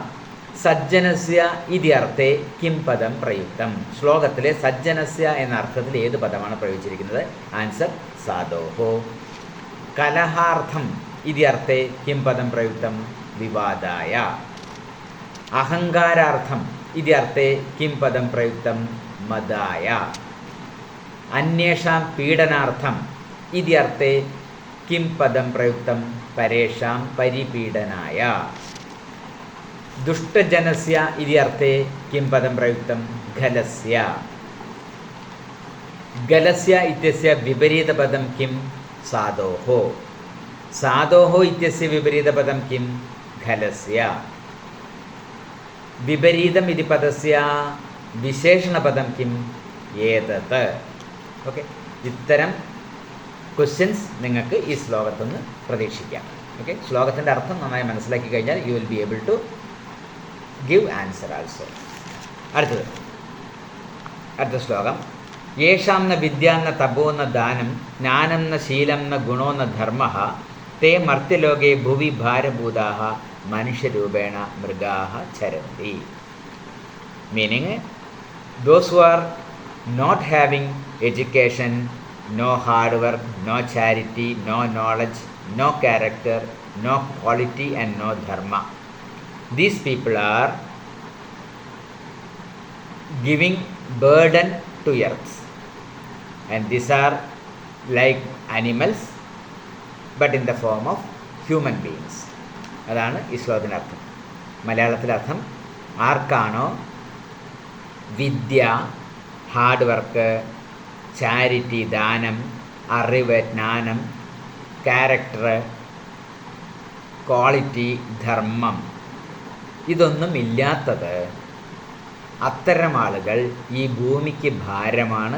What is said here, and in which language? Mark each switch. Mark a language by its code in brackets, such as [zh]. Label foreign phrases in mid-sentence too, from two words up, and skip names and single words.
[sa] സജ്ജനസ്യ ഇതി അർത്ഥേ കിം പദം പ്രയുക്തം? [ml] ശ്ലോകത്തിലെ സജ്ജനസ്യ എന്ന അർത്ഥത്തിൽ ഏത് പദമാണ് പ്രയോഗിച്ചിരിക്കുന്നത്? [sa] ആൻസർ സാധോഹോ. കലഹാർത്ഥം ഇതി അർത്ഥേ കിം പദം പ്രയുക്തം? വിവാദായ. അഹങ്കാരാർത്ഥം इति अर्थे किं पदं प्रयुक्तं मदाय. अन्येषां पीडनार्थम् इति अर्थे किं पदं प्रयुक्तं परेषां परिपीडनाय. दुष्टजनस्य इति अर्थे किं पदं प्रयुक्तं गलस्य. गलस्य इत्यस्य विपरीतपदं किं साधोः. साधोः इत्यस्य विपरीतपदं किं गलस्य. विपरीतम् इति पदस्य विशेषणपदं किम् एतत्. [ml] ഓക്കെ, ഇത്തരം ക്വസ്റ്റ്യൻസ് നിങ്ങൾക്ക് ഈ ശ്ലോകത്തിൽ നിന്ന് പ്രതീക്ഷിക്കാം. ഓക്കെ, ശ്ലോകത്തിൻ്റെ അർത്ഥം നന്നായി മനസ്സിലാക്കി കഴിഞ്ഞാൽ [en] you will be able to give answer also. [ml] അടുത്ത ശ്ലോകം. [sa] യേഷാം ന വിദ്യാന്ന തപോ ന ദാനം ജ്ഞാനം ന ശീലം ന ഗുണോ ന ധർമ്മഃ തേ മർത്യലോകേ ഭുവി ഭാരഭൂതാഃ മനുഷ്യരൂപേണ മൃഗാഃ ചരന്തി. [ml] മീനിങ്, [en] those who are not having education, no hard work, no charity, no knowledge, no character, no quality and no dharma. These people are giving burden to earth, and these are like animals but in the form of human beings. [ml] അതാണ് ഈ ശ്ലോകത്തിൻ്റെ അർത്ഥം. മലയാളത്തിലെ അർത്ഥം, ആർക്കാണോ വിദ്യ, [en] hard work, [ml] ചാരിറ്റി, ദാനം, അറിവ്, ജ്ഞാനം, ക്യാരക്ടർ, ക്വാളിറ്റി, ധർമ്മം ഇതൊന്നും ഇല്ലാത്തത്, അത്തരം ആളുകൾ ഈ ഭൂമിക്ക് ഭാരമാണ്.